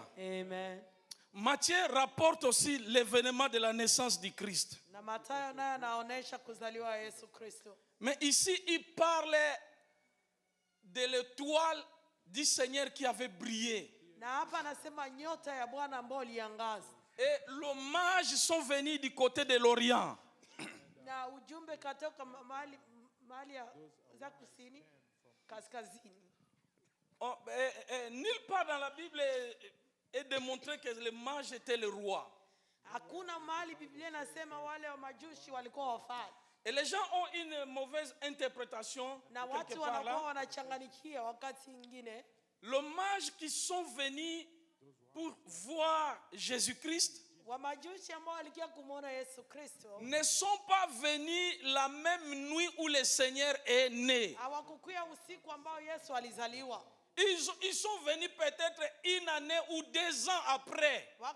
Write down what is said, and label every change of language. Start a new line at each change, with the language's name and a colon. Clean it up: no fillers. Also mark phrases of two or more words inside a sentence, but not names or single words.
French: Amen. Matthieu rapporte aussi l'événement de la naissance du Christ.
Swahili: Na Mathayo naye anaonesha kuzaliwa Yesu Kristo.
French: Mais ici, il parle de l'étoile du Seigneur qui avait brillé.
Swahili: Na hapa anasema nyota ya Bwana ambayo iliangaza.
French: Et l'hommage sont venus du côté de l'Orient.
Swahili: Na ujumbe katoka mahali za kusini, kaskazini.
French: Nulle part dans la Bible est démontré que les mages étaient le roi.
Swahili: Hakuna mahali Biblia inasema wale wa majushi walikuwa wafalme.
French: Et les gens ont une mauvaise interprétation.
Swahili: Na watu wanakuwa wanachanganikia wakati mwingine.
French: Les mages qui sont venus pour voir Jésus-Christ ne sont pas venus la même nuit où le Seigneur est né. Ils sont venus peut-être une année ou 2 ans après.